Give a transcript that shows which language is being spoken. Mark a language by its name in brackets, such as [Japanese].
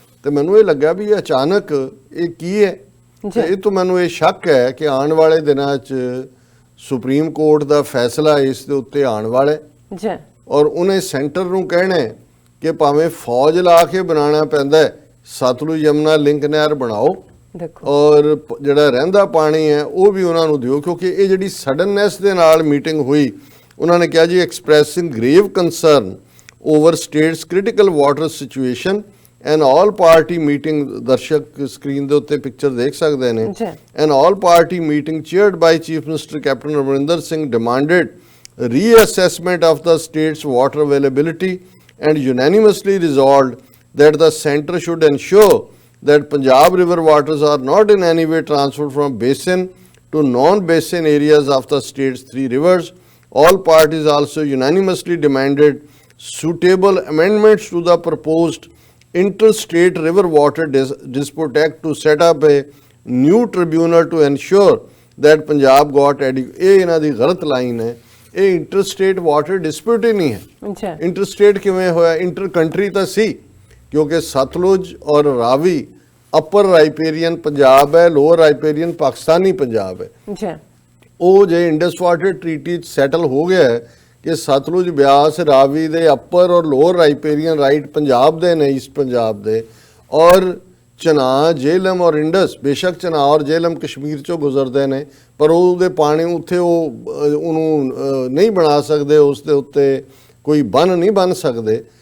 [Punjabi] ਤੇ ਮੈਨੂੰ ਇਹ ਲੱਗਾ ਵੀ ਇਹ ਅਚਾਨਕ ਇਹ ਕੀ ਹੈ, ਤੇ ਇਹ ਤੋਂ ਮੈਨੂੰ ਇਹ ਸ਼ੱਕ ਹੈ ਕਿ ਆਉਣ ਵਾਲੇ ਦਿਨਾਂ 'ਚ ਸੁਪਰੀਮ ਕੋਰਟ ਦਾ ਫੈਸਲਾ ਇਸ ਦੇ ਉੱਤੇ ਆਉਣ ਵਾਲਾ ਹੈ, ਔਰ ਉਹਨੇ ਸੈਂਟਰ ਨੂੰ ਕਹਿਣਾ ਕਿ ਭਾਵੇਂ ਫੌਜ ਲਾ ਕੇ ਬਣਾਉਣਾ ਪੈਂਦਾ ਹੈ, ਸਤਲੁਜ ਯਮਨਾ ਲਿੰਕ ਨਹਿਰ ਬਣਾਓ, ਔਰ ਜਿਹੜਾ ਰਹਿੰਦਾ ਪਾਣੀ ਹੈ ਉਹ ਵੀ ਉਹਨਾਂ ਨੂੰ ਦਿਓ। ਕਿਉਂਕਿ ਇਹ ਜਿਹੜੀ ਸਡਨਨੈਸ ਦੇ ਨਾਲ ਮੀਟਿੰਗ ਹੋਈ, ਉਹਨਾਂ ਨੇ ਕਿਹਾ ਜੀ [English] Expressing grave concern over state's critical water situation an all party meeting. [Punjabi] ਦਰਸ਼ਕ ਸਕਰੀਨ ਦੇ ਉੱਤੇ ਪਿਕਚਰ ਦੇਖ ਸਕਦੇ ਨੇ। [English] An all party meeting chaired by chief minister Captain Amarinder Singh demanded reassessment of the state's water availability and unanimously resolved that the center should ensure that Punjab river waters are not in any way transferred from basin to non-basin areas of the state's 3 rivers. All parties also unanimously demanded suitable amendments to the proposed interstate river water dispute act to set up a new tribunal to ensure that Punjab got adequate। [Punjabi] ਇਹ ਇਹਨਾਂ ਦੀ ਗਲਤ line ਹੈ, ਇਹ interstate water dispute ਹੀ ਨਹੀਂ ਹੈ। Interstate ਕਿਵੇਂ ਹੋਇਆ? Inter country ਤਾਂ ਸੀ, ਕਿਉਂਕਿ ਸਤਲੁਜ ਔਰ ਰਾਵੀ ਅਪਰ ਰਾਈਪੇਰੀਅਨ ਪੰਜਾਬ ਹੈ, ਲੋਅਰ ਰਾਈਪੇਰੀਅਨ ਪਾਕਿਸਤਾਨੀ ਪੰਜਾਬ ਹੈ। ਉਹ ਜੇ ਇੰਡਸ ਵਾਟਰ ਟ੍ਰੀਟੀ ਸੈਟਲ ਹੋ ਗਿਆ ਹੈ ਕਿ ਸਤਲੁਜ ਬਿਆਸ ਰਾਵੀ ਦੇ ਅਪਰ ਔਰ ਲੋਅਰ ਰਾਈਪੇਰੀਅਨ ਰਾਈਟ ਪੰਜਾਬ ਦੇ ਨੇ, ਈਸਟ ਪੰਜਾਬ ਦੇ, ਔਰ ਚਨਾਹ ਜੇਹਲਮ ਔਰ ਇੰਡਸ, ਬੇਸ਼ੱਕ ਚਨਾਹ ਔਰ ਜੇਹਲਮ ਕਸ਼ਮੀਰ ਚੋਂ ਗੁਜ਼ਰਦੇ ਨੇ, ਪਰ ਉਹਦੇ ਪਾਣੀ ਉੱਥੇ ਉਹਨੂੰ ਨਹੀਂ ਬਣਾ ਸਕਦੇ, ਉਸ ਦੇ ਉੱਤੇ ਕੋਈ ਬੰਨ ਨਹੀਂ ਬਣ ਸਕਦੇ।